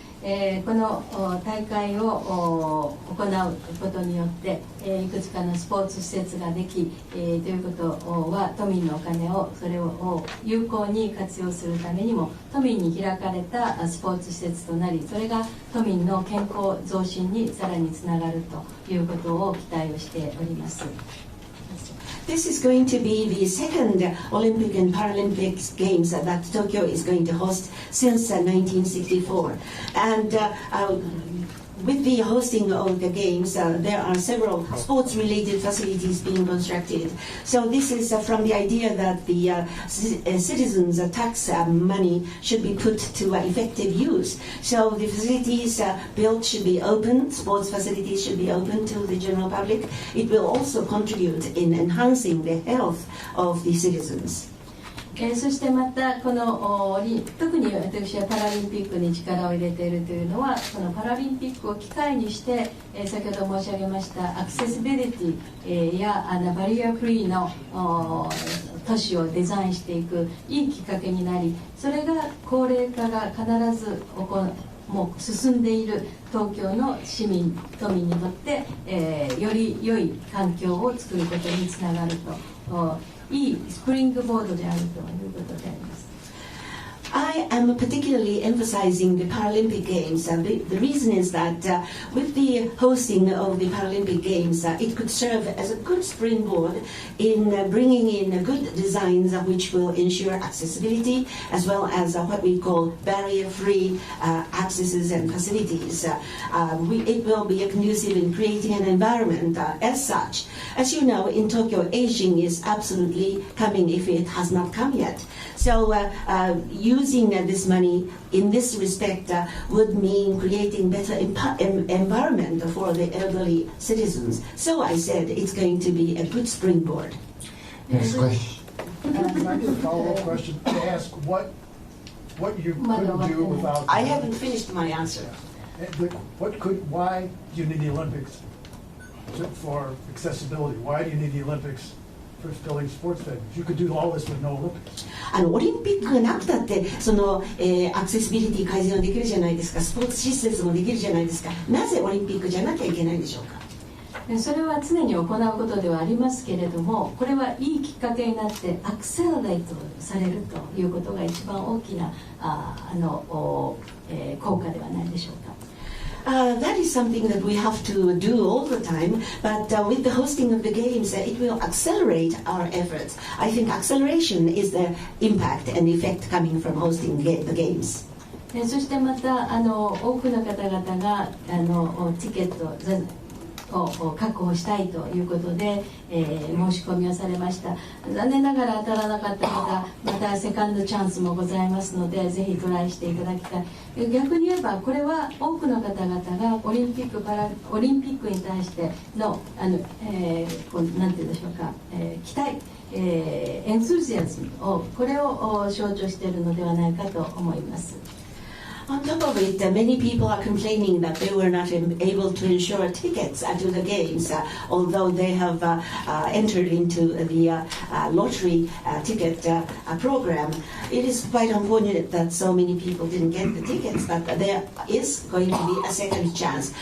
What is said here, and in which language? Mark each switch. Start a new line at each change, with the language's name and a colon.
Japanese: この大会を行うことによっていくつかのスポーツ施設ができ、ということは都民のお金をそれを有効に活用するためにも都民に開かれたスポーツ施設となり、それが都民の健康増進にさらにつながるということを期待をしております。
English: This is going to be the second Olympic and Paralympic Games that Tokyo is going to host since 1964. And with the hosting of the games, there are several sports-related facilities being constructed. So this is from the idea that the citizens' tax money should be put to effective use. So the facilities built should be open, sports facilities should be open to the general public. It will also contribute in enhancing the health of the citizens.
Japanese: そしてまたこの特に私はパラリンピックに力を入れているというのはこのパラリンピックを機会にして先ほど申し上げましたアクセシビリティやバリアフリーの都市をデザインしていくいいきっかけになりそれが高齢化が必ずもう進んでいる東京の市民都民にとって、より良い環境を作ることにつながるといいスプリングボードであるということであります。
English: I am particularly emphasizing the Paralympic Games. The reason is that with the hosting of the Paralympic Games, it could serve as a good springboard in bringing in good designs which will ensure accessibility as well as what we call barrier-free accesses and facilities. It will be conducive in creating an environment as such. As you know, in Tokyo, aging is absolutely coming if it has not come yet. So using this money in this respect would mean creating better environment for the elderly citizens. So I said it's going to be a good springboard. Next question. Can I get a follow-up question to ask what you couldn't do without? I haven't finished my answer. Why do you need the Olympics for accessibility? Why do you need the Olympics for building sports venues? You could do all this with no Olympics.
Japanese: オリンピックがなくたってその、アクセシビリティ改善はできるじゃないですか。スポーツ施設もできるじゃないですか。なぜオリンピックじゃなきゃいけないんでしょうか。それは常に行うことではありますけれどもこれはいいきっかけになってアクセラレートされるということが一番大きな効果ではないでしょうか。
English: That is something that we have to do all the time, but with the hosting of the games, it will accelerate our efforts. I think acceleration is the impact and effect coming from hosting the games.
Japanese: そしてまた多くの方々がチケットを確保したいということで、申し込みをされました。残念ながら当たらなかった方またセカンドチャンスもございますのでぜひトライしていただきたい。逆に言えばこれは多くの方々がオリンピックに対してのなんて言うんでしょうか、期待、エンスージアズムをこれを象徴しているのではないかと思います。
English: On top of it, many people are complaining that they were not able to ensure tickets to the games, although they have entered into the lottery ticket program. It is quite unfortunate that so many people didn't get the tickets, but there is going to be a second chance.